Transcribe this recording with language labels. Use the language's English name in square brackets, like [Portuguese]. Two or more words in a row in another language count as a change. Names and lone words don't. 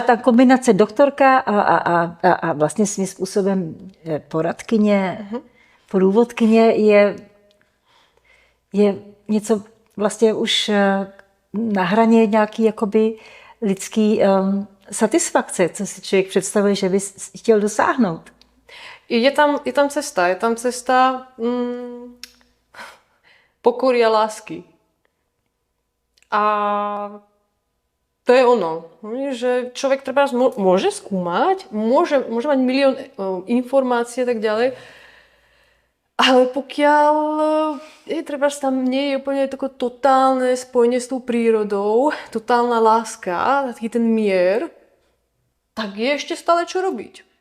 [Czech] Ta kombinace doktorka a vlastně svým způsobem poradkyně, průvodkyně je něco vlastně už na hraně nějaký jakoby lidský satisfakce, co si člověk představuje, že by chtěl dosáhnout. Je tam cesta pokory a lásky. [Slovak] A to je ono, že človek treba môže skúmať, môže mať milión informácií a tak ďalej, ale pokiaľ tam nie je úplne tako totálne spojenie s tou prírodou, totálna láska, taký ten mier, tak je ešte stále čo robiť.